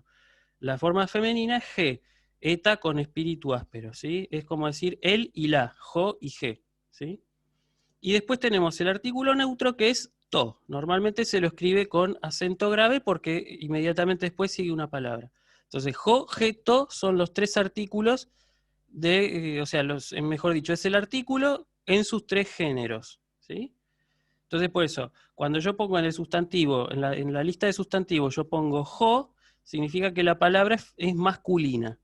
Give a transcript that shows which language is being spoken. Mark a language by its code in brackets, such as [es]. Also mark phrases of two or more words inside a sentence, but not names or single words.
[es] La forma femenina es G, eta con espíritu áspero, ¿sí? Es como decir el y la, jo y G, ¿sí? Y después tenemos el artículo neutro que es to. Normalmente se lo escribe con acento grave porque inmediatamente después sigue una palabra. Entonces, [el] ὁ, ἡ, τό [es] son los tres artículos o sea, mejor dicho, es el artículo en sus tres géneros, ¿sí? Entonces, por eso, cuando yo pongo en el sustantivo, en la lista de sustantivos, yo pongo jo, significa que la palabra es masculina.